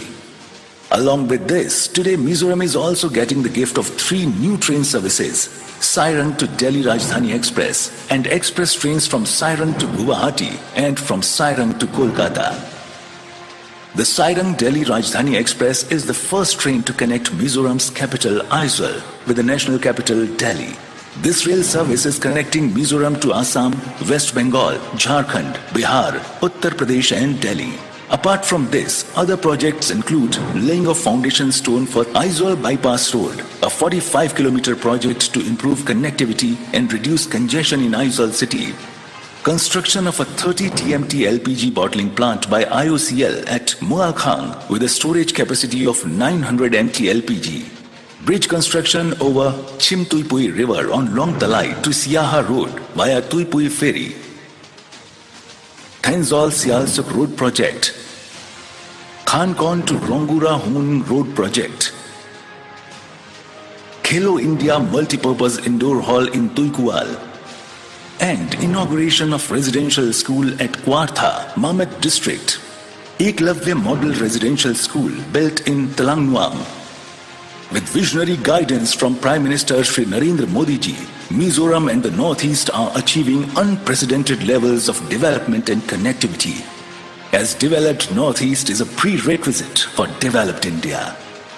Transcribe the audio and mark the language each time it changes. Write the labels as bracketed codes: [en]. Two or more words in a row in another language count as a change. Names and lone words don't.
[en] Along with this, today Mizoram is also getting the gift of 3 new train services: Sairang to Delhi Rajdhani Express and express trains from Sairang to Guwahati and from Sairang to Kolkata. The Sairang Delhi Rajdhani Express is the first train to connect Mizoram's capital Aizawl with the national capital Delhi. This rail service is connecting Mizoram to Assam, West Bengal, Jharkhand, Bihar, Uttar Pradesh and Delhi. Apart from this, other projects include laying of foundation stone for Aizawl Bypass Road, a 45-kilometer project to improve connectivity and reduce congestion in Aizawl city. Construction of a 30 TMT LPG bottling plant by IOCL at Mualkhang with a storage capacity of 900 MT LPG. Bridge construction over Chimtuipui River on Long Talai to Siaha Road via Tuipui Ferry. Thanzol Sialsuk Road Project, Khankon to Rongura Hoon Road Project, Khelo India Multipurpose Indoor Hall in Tuikual, and inauguration of residential school at Kwartha, Mamet District, Eklavya Model Residential School built in Talangnuang. With visionary guidance from Prime Minister Shri Narendra Modi ji, Mizoram and the Northeast are achieving unprecedented levels of development and connectivity, as developed Northeast is a prerequisite for developed India.